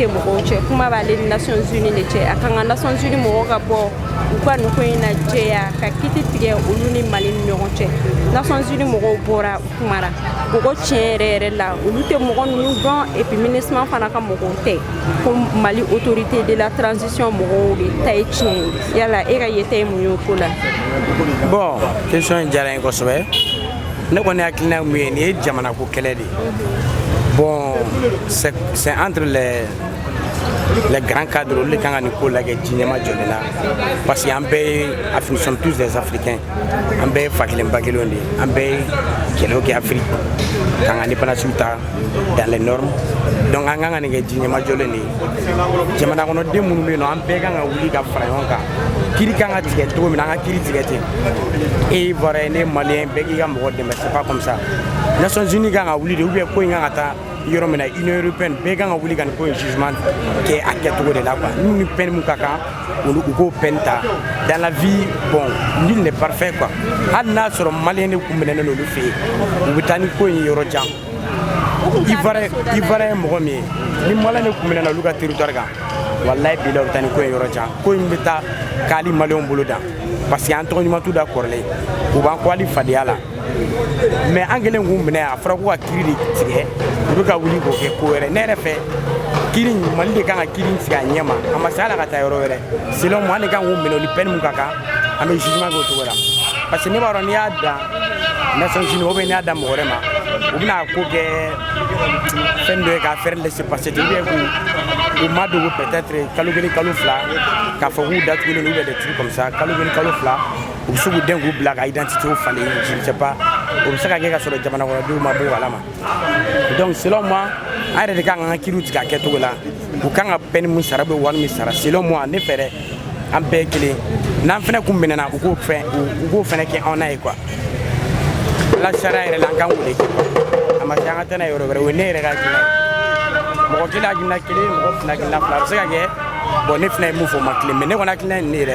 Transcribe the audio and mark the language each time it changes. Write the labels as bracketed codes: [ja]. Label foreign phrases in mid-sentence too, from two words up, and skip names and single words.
[bm] mɔgɔw cɛ kuma b'ale ni Nations Unies de cɛ a kan ka Nations Unies mɔgɔw ka bɔ u ka nin ko in na jɛya ka kiti tigɛ olu ni Mali ni ɲɔgɔn cɛ Nations Unies mɔgɔw bɔra u kumara u ko tiɲɛ yɛrɛ la olu tɛ mɔgɔ ninnu dɔn [fr] et puis [bm] MINUSMA fana ka mɔgɔw tɛ ko Mali [fr] autorité de la transition [bm] mɔgɔw de ta ye tiɲɛ ye yala e ka yeta ye mun ye o ko la. [fr] Bon question [bm] in diyara n ye kosɛbɛ ne kɔni hakilina mun ye nin ye jamana ko kɛlɛ de ye bon [fr] c'est entre les grands cadres [bm] les kan ka nin ko lajɛ diɲɛma jɔlen na [fr] parce que [bm] an bɛɛ [fr] nous sommes tous des Africains [bm] an bɛɛ fa kelen ba kelenw de an bɛɛ kɛlɛw kɛ Afrique kan ka indépendance ta [fr] dans les normes donc [bm] an kan ka nin kɛ diɲɛma jɔlen de jamana kɔnɔden minnu bɛ yen nɔ an bɛɛ kan ka wuli ka fara ɲɔgɔn kan kiri kan ka tigɛ cogo min na an ka kiri tigɛ ten e Ivoirien ne Malien bɛɛ k'i ka mɔgɔ dɛmɛ [fr] c'est pas comme ça [bm] Nations Unies kan ka wuli de [fr] ou bien [bm] ko in kan ka taa yɔrɔ min na Union européenne bɛɛ kan ka wuli ka nin ko in jugement kɛ a kɛcogo de la quoi n'u ni peine mun ka kan olu u k'o peine ta [fr] dans la vie bon nul n'est parfait quoi [bm] hali n'a sɔrɔ Malien de kun minɛnen n'olu fɛ yen u bɛ taa ni ko in yɔrɔ jan Ivoirien ye mɔgɔ min ye ni Malien de kun minɛna olu ka territoire kan wallahi bila u bɛ taa ni ko in yɔrɔ jan ko in bɛ taa k'ali Malien bolo dan [fr] parce que [bm] an tɔgɔ ɲuman t'u da kɔrɔlen u b'an kɔ hali fadenya la mais an kelen k'u minɛ a fɔra ko ka kiri de tigɛ u bɛ ka wuli k'o kɛ ko wɛrɛ ne yɛrɛ fɛ kiri Mali de kan ka kiri sigi a ɲɛ ma a ma se ala ka taa yɔrɔ wɛrɛ [fr] selon moi [bm] an de kan k'u minɛ o ni peine mun ka kan an bɛ jugement k'o cogo la [fr] parce que [bm] ne b'a dɔn n'i y'a dan Nations Unies [fr] ou bien [bm] n'i y'a dan mɔgɔ wɛrɛ ma u bɛna ko kɛ fɛn dɔ ye k'a [fr] faire laisser passer ou bien [bm] k'u madogo peut-être kalo kelen kalo fila k'a fɔ k'u datugulen [fr] ou bien des trucs comme ça [bm] kalo kelen kalo fila u bɛ se k'u den k'u bila ka identité falen [fr] je ne sais pas [bm] o bɛ se ka kɛ ka sɔrɔ jamana kɔnɔdenw ma bɔ a la ma [fr] donc selon moi [bm] an yɛrɛ de kan ka kiriw tigɛ a kɛcogo la u kan ka peine mun sara u bɛ wari min sara [fr] selon moi [bm] ne fɛ dɛ an bɛɛ ye kelen n'an fana kun minɛna u k'o fana kɛ anw na ye quoi ala sariya yɛrɛ la an kan k'o de kɛ a ma se an ka taa n'a ye yɔrɔ wɛrɛ o ye ne yɛrɛ ka hakilina ye mɔgɔ kelen hakilina kelen mɔgɔ fila hakilina fila a bɛ se ka kɛ bon ne fana ye mun fɔ o ma kelen mais ne kɔni hakilina ye ne yɛrɛ